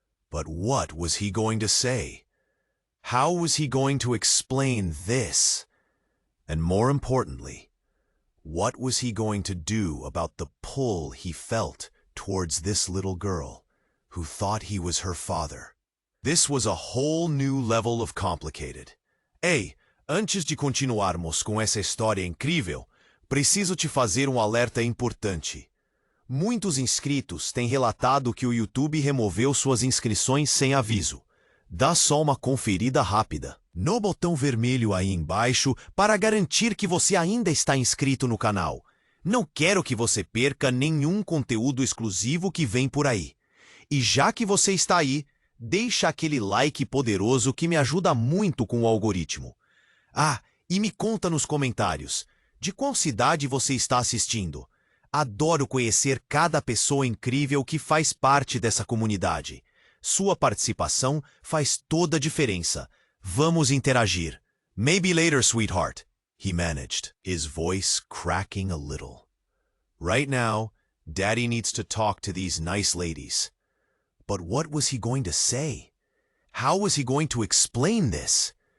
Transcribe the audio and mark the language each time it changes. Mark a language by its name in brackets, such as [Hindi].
[English] But what was he going to say? How was he going to explain this? And more importantly, what was he going to do about the pull he felt towards this little girl, who thought he was her father? This was a whole new level of complicated. [Portuguese] Ei, antes de continuarmos com essa história incrível, preciso te fazer um alerta importante. Muitos inscritos têm relatado que o YouTube removeu suas inscrições sem aviso. Dá só uma conferida rápida no botão vermelho aí embaixo para garantir que você ainda está inscrito no canal. Não quero que você perca nenhum conteúdo exclusivo que vem por aí. E já que você está aí, deixa aquele like poderoso que me ajuda muito com o algoritmo. Ah, e me conta nos comentários, de qual cidade você está assistindo? Adoro conhecer cada pessoa incrível que faz parte dessa comunidade. Sua participação faz toda a diferença. Vamos interagir. [English] "Maybe later, sweetheart," he managed, his voice cracking a little. Right now, Daddy needs to talk to these nice ladies. But what was he going to say? How was he going to explain this?